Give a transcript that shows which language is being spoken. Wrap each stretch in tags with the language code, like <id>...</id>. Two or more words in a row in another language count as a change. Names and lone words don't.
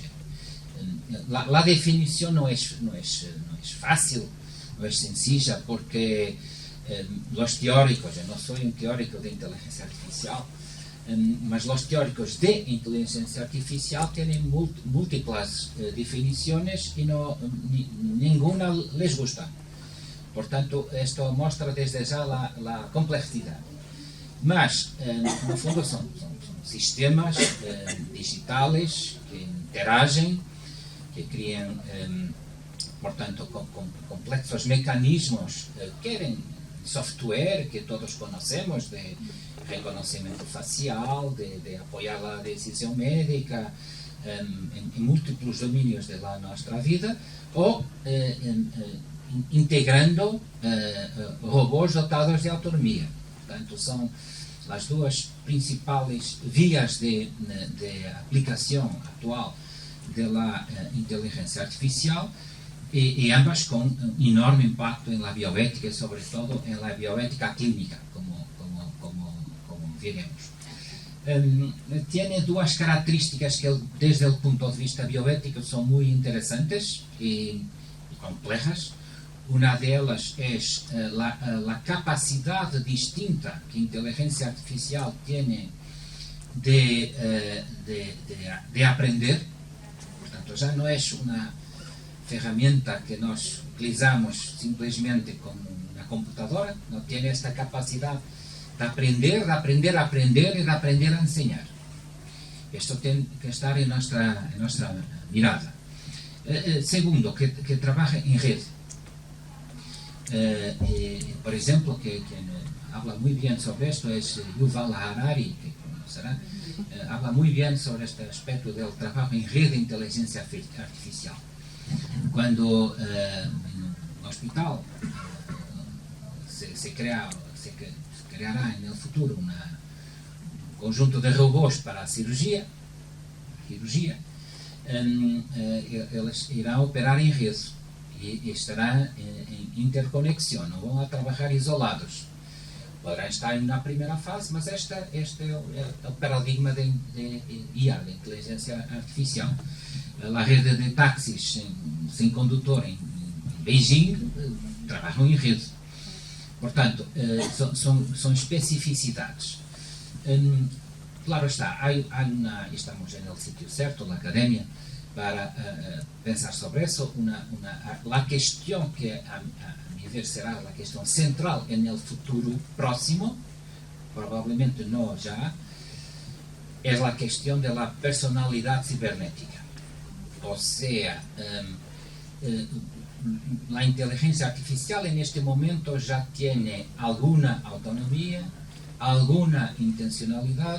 <es>La definición no es fácil, no es sencilla, porque los teóricos, yo no soy un teórico de inteligencia artificial, mas los teóricos de inteligencia artificial tienen múltiples definiciones y ninguna les gusta. Por tanto, esto muestra desde ya la complejidad.</es> <pt>Mas, no fondo,</pt> <es>son sistemas digitales</es> <pt>que interagem, que criam, portanto, complexos mecanismos, querem software</pt> <es>que todos conocemos, de reconocimiento facial, de apoyar la decisión médica en múltiples dominios de nuestra vida, o integrando robôs dotados de autonomía.</es> <pt>Portanto, são as duas principais vías de aplicação atual da inteligência artificial,</pt> <es>y ambas con un enorme impacto en la bioética y sobre todo en la bioética clínica, como veremos. Tiene dos características que desde el punto de vista bioético son muy interesantes y complejas. Una de ellas es la capacidad distinta que inteligencia artificial tiene de aprender. Por tanto, ya no es una ferramenta que nos utilizamos simplesmente como una computadora, no tiene esta capacidad de aprender a enseñar. Esto tiene que estar en nuestra mirada. Segundo, que trabaja en red. Por ejemplo, quien habla muy bien sobre esto es Yuval Harari, que conocerá, habla muy bien sobre este aspecto del trabajo en red de inteligencia artificial. Cuando en un hospital se creará en el futuro un conjunto de robôs</es> <pt>para a cirurgia, eles irão operar em rede e estarão em interconexão, não vão trabalhar isolados. Poderão estar na primeira fase, mas este é o paradigma de IA, de inteligência artificial. A rede de táxis sem condutor em Beijing trabalham em rede. Portanto, são especificidades. Claro está, estamos no sitio certo, na academia, para pensar sobre eso.</pt> <es>La cuestión que a mi ver será la cuestión central en el futuro próximo, probablemente no ya, es la cuestión de la personalidad cibernética. O sea, la inteligencia artificial en este momento ya tiene alguna autonomía, alguna intencionalidad.</es>